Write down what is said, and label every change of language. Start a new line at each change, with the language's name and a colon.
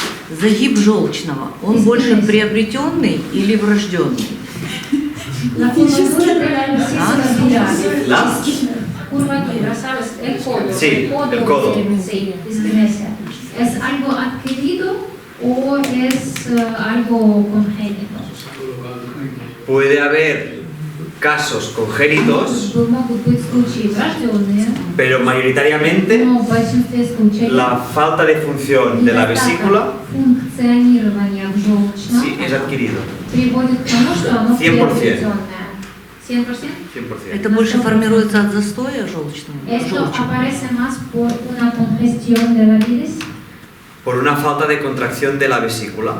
Russian: Загиб желчного, он больше приобретенный или врожденный?
Spanish: La curvatura de la vesícula biliar. ¿La? Curvatura, ¿sabes? El codo. Sí, el codo. Sí, discriminación. ¿Es algo adquirido o es algo congénito? Puede haber casos congénitos,
Russian: Могут быть случаи врожденные,
Spanish: pero mayoritariamente
Russian: но в большинстве случаев
Spanish: la falta de función de la vesícula
Russian: функционирование в желчном
Spanish: sí es adquirido.
Russian: приводит к тому, что оно
Spanish: 100%.
Russian: приобретенное. 100%?
Spanish: 100%.
Russian: Это больше формируется от застоя желчного?
Spanish: Esto
Russian: желчного?
Spanish: aparece más por una congestión de la bilis, Por una falta de contracción de la vesícula,